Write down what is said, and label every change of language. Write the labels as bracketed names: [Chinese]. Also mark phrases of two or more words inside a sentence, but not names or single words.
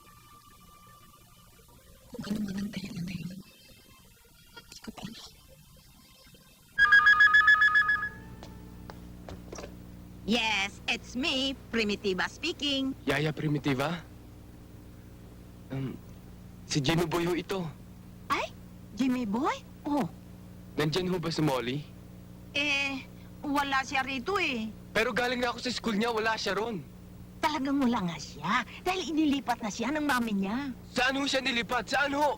[Filipino] Kung ano man ang dahilan na yun, hindi ko pa alam. [English] Yes, it's me, Primitiva speaking. [Filipino] Yaya Primitiva? Si Jimmy Boy ho ito. Ay, Jimmy Boy? Oh, Nandyan ho ba si Molly? wala siya rito eh. Pero galing na ako sa school niya, wala siya ron. Talagang wala nga siya dahil inilipat na siya ng mami niya. Saan ho siya nilipat? Saan ho?